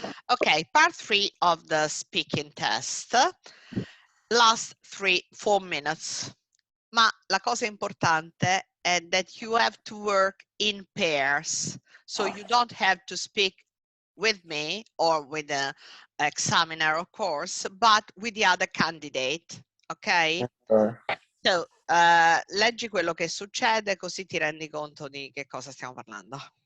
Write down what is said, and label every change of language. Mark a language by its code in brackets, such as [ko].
[en] Okay, part 3 of the speaking test. Last 4 minutes. [it] Ma la cosa importante è [en] that you have to work in pairs. So you don't have to speak with me or with the examiner, of course, but with the other candidate. Ok? [it] So, leggi quello che succede così ti rendi conto di che cosa stiamo parlando.